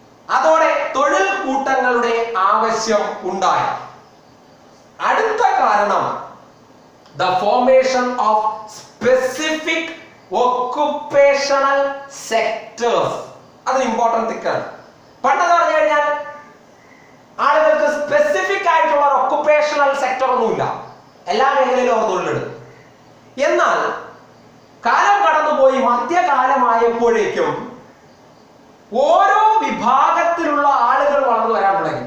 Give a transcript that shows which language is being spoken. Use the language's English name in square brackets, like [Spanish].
[Malayalam] അതോടെ തൊഴിൽ കൂട്ടങ്ങളുടെ ആവശ്യം ഉണ്ടായി. അടുത്ത കാരണം [English] the formation of specific occupational sectors. [Malayalam] അത് ഇമ്പോർട്ടന്റ് തിക്കാണ്. പണ്ടെന്ന് പറഞ്ഞു കഴിഞ്ഞാൽ ആളുകൾക്ക് സ്പെസിഫിക് ആയിട്ടുള്ള ഒക്കുപേഷണൽ സെക്ടർ ഒന്നുമില്ല, എല്ലാ മേഖലയിലും അവർ തൊഴിലെടുക്കും. എന്നാൽ കാലം കടന്നുപോയി മധ്യകാലമായപ്പോഴേക്കും ഓരോ വിഭാഗത്തിലുള്ള ആളുകൾ വളർന്നു വരാൻ തുടങ്ങി.